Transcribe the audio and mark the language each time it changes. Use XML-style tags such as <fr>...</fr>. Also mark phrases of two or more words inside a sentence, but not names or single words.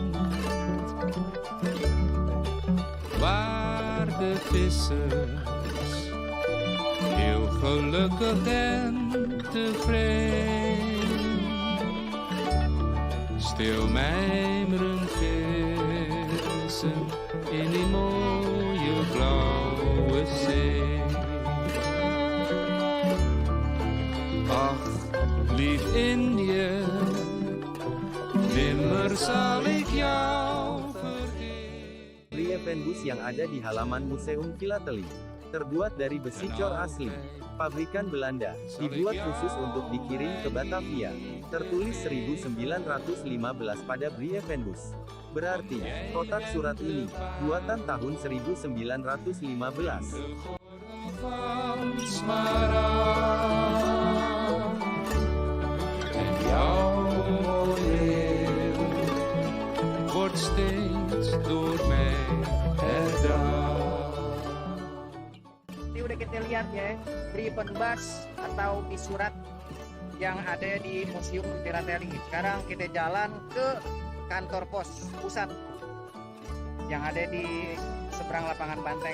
<nl>Waar de vissers heel gelukkig en tevreden stil mijmeren vissen in die mooie blauwe zee. Ach, lief Indië, nimmer zal ik jou vergeten.</nl> <id>Briefenbus yang ada di halaman Museum Filateli, terbuat dari besi cor asli, pabrikan Belanda, dibuat khusus untuk dikirim ke Batavia. Tertulis 1915 pada Briefenbus. Berarti, kotak surat ini, buatan tahun 1915.</id> <nl>Van smaragd en jouw mooie wordt steeds door mij herdacht.</nl> <id>Ini udah kita lihat ya, Briefenbus atau bis surat yang ada di Museum Filateli. Sekarang kita jalan ke kantor pos pusat yang ada di seberang lapangan Banteng.</id>